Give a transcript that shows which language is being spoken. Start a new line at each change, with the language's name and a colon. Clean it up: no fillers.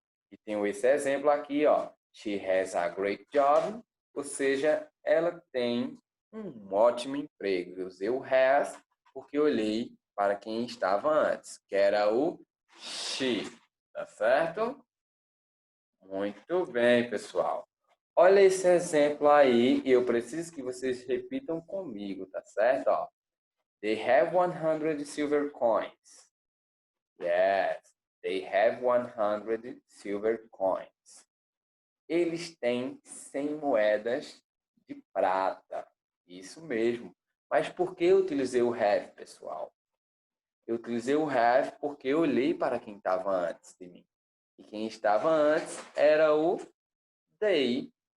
Portuguese: E tenho esse exemplo aqui, ó.
English: She has a great job,
Portuguese: ou seja, ela tem um ótimo emprego. Eu usei o has porque olhei para quem estava antes, que era o she, tá certo? Muito bem, pessoal. Olha esse exemplo aí e eu preciso que vocês repitam comigo, tá certo?
English: Ó, they have 100 silver coins. Yes, they have 100 silver coins.
Portuguese: Eles têm 100 moedas de prata. Isso mesmo. Mas por que eu utilizei o have, pessoal? Eu utilizei o have porque eu olhei para quem estava antes de mim. E quem estava antes era o they.